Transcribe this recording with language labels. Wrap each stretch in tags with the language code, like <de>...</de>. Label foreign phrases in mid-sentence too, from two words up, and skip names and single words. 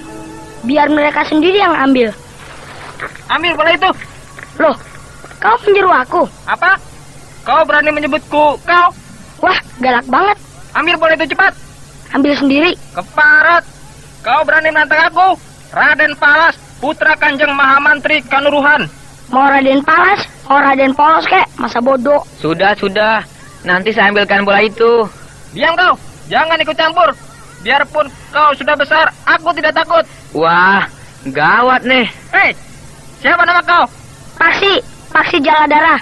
<id>Biar mereka sendiri yang ambil. Ambil bola itu. Loh, kau menyeru aku? Apa? Kau berani menyebutku kau? Wah, galak banget. Ambil bola itu cepat. Ambil sendiri. Keparat. Kau berani menantang aku? Raden Palas, putra Kanjeng Mahamantri Kanuruhan. Mau Raden Palas, mau Raden Polos kek, masa bodoh. Sudah. Nanti saya ambilkan bola itu. Diam kau, jangan ikut campur. Biarpun kau sudah besar, aku tidak takut. Wah, gawat nih. Hei, siapa nama kau? Paksi Jaladara.</id>